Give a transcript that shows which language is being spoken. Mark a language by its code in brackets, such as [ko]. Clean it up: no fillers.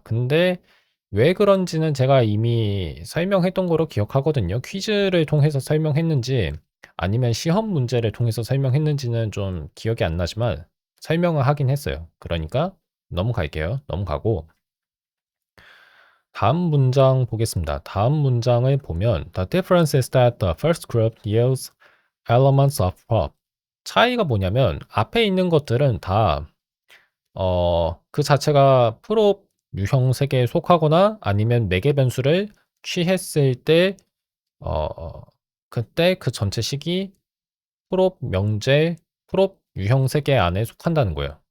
[ko] 근데 왜 그런지는 제가 이미 설명했던 거로 기억하거든요. 퀴즈를 통해서 설명했는지 아니면 시험 문제를 통해서 설명했는지는 좀 기억이 안 나지만 설명을 하긴 했어요. 그러니까 넘어갈게요. 넘어가고 다음 문장 보겠습니다. 다음 문장을 보면 [en] The difference is that the first group yields elements of prop. [ko] 차이가 뭐냐면 앞에 있는 것들은 다 그 자체가 프로 유형 세계에 속하거나 아니면 매개 변수를 취했을 때 그때 그 전체 식이 프롭 명제, 프롭 유형 세계 안에 속한다는 거예요.